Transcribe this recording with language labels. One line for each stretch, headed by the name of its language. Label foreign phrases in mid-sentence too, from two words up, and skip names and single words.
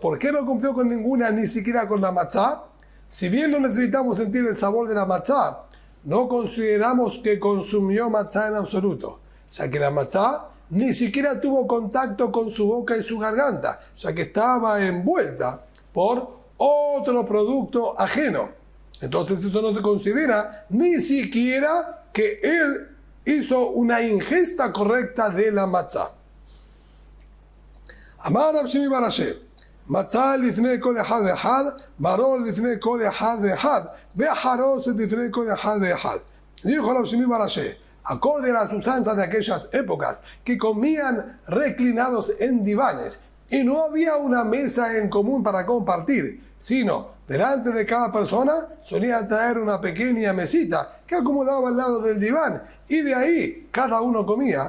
Spanish: ¿Por qué no cumplió con ninguna, ni siquiera con la matzah? Si bien no necesitamos sentir el sabor de la matzah, no consideramos que consumió matzah en absoluto, ya que la matzah ni siquiera tuvo contacto con su boca y su garganta, ya que estaba envuelta por otro producto ajeno. Entonces eso no se considera ni siquiera que él hizo una ingesta correcta de la matzah.
Hebrew: אמר רב שימי בר אשר מצה לפני כל אחד ואחד מרור לפני כל אחד ואחד וחרוסת לפני כל אחד ואחד.
Spanish: Dijo Rab Shimi bar Asher, acorde a las usanzas de aquellas épocas que comían reclinados en divanes y no había una mesa en común para compartir, sino delante de cada persona solía traer una pequeña mesita que acomodaba al lado del diván y de ahí cada uno comía.